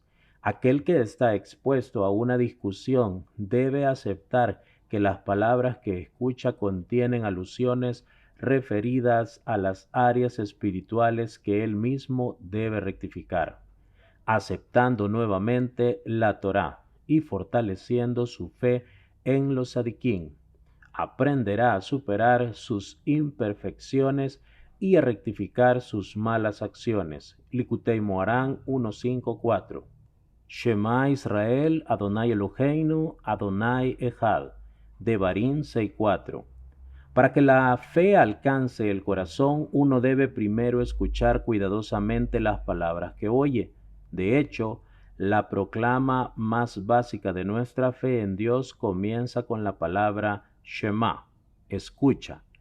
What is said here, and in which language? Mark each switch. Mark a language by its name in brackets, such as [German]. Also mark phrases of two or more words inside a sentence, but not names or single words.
[Spanish] Aquel que está expuesto a una discusión debe aceptar que las palabras que escucha contienen alusiones referidas a las áreas espirituales que él mismo debe rectificar, aceptando nuevamente la Torá y fortaleciendo su fe en los sadiquín. Aprenderá a superar sus imperfecciones y a rectificar sus malas acciones. Likutei Moharán 1.5.4. [Hebrew] שמע ישראל, אדני אלהינו, אדני אחד. [Spanish] Devarim 6.4. Para que la fe alcance el corazón, uno debe primero escuchar cuidadosamente las palabras que oye. De hecho, la proclama más básica de nuestra fe en Dios comienza con la palabra Shema, escucha.